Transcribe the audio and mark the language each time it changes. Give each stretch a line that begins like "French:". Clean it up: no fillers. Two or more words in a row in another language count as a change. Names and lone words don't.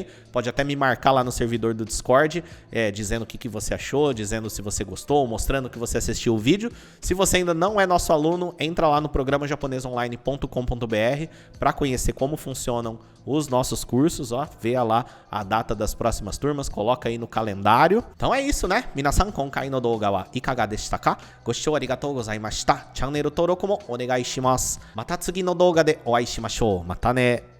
Portuguese: Pode até me marcar lá no servidor do Discord, dizendo o que você achou, dizendo se você gostou, mostrando que você assistiu o vídeo. Se você ainda não é nosso aluno, entra lá no programa japonesonline.com.br para conhecer como funcionam os nossos cursos, ó, veja lá a data das próximas turmas, coloca aí no calendário. Então é isso, né?
Japanese: 皆さん、今回の動画はいかがでしたか？ご視聴ありがとうございました. チャンネル登録もお願いします。また次の動画でお会いしましょう。またね。